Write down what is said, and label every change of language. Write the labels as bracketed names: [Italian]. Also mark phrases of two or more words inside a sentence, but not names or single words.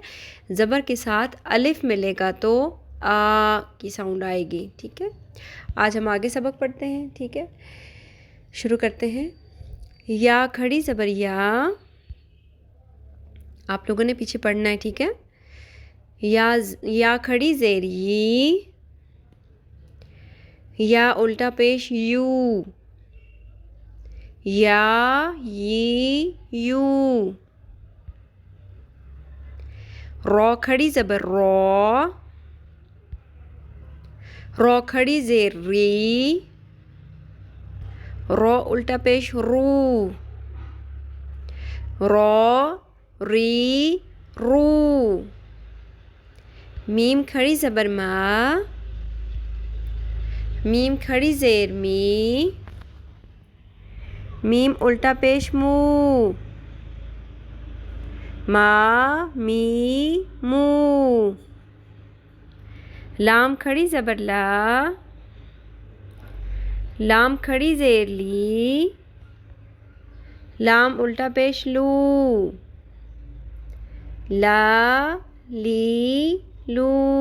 [Urdu] زبر کے ساتھ الف ملے گا تو آ کی ساؤنڈ آئے گی، ٹھیک ہے۔ آج ہم آگے سبق پڑھتے ہیں، ٹھیک ہے۔ شروع کرتے ہیں۔ یا کھڑی زبر یا، آپ لوگوں نے پیچھے پڑھنا ہے، ٹھیک ہے۔ یا کھڑی زیر ی، یا الٹا پیش یو، یا ی یو۔ رو کھڑی زبر رو، رو کھڑی زیر ری، رو الٹا پیش رو، رو ری رو۔ میم کھڑی زبر ما، میم کھڑی زیر می، میم الٹا پیش مو، ما می مو۔ لام کھڑی زبر لا، لام کھڑی زیر لی، لام الٹا پیش لو، لا لی لو۔